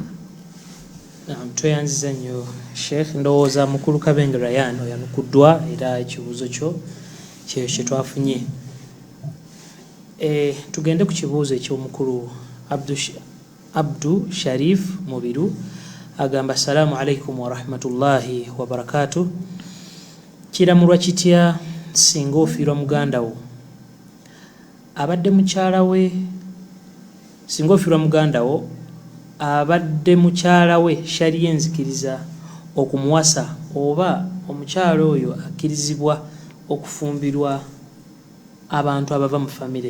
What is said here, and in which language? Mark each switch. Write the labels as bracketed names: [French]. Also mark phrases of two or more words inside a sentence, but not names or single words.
[Ganda] Tweyanziza nnyo Sheikh, ndowooza mukulu Kabenga Ryan oyanukuddwa era ekibuuzo kyo kye twafunye. Tugende ku kibuuzo eky'omukulu Abdu Sharif Mubiru agamba [Arabic] السلام عليكم ورحمة الله وبركاته. [Ganda] Kiramulwa kitya singa ofiirwa muganda wo abadde mukyala we, singa ofiirwa muganda wo abadde mukyala we shariya enzikiriza okumuwasa, oba omukyala oyo akkirizibwa okufumbirwa abantu abava mu famire?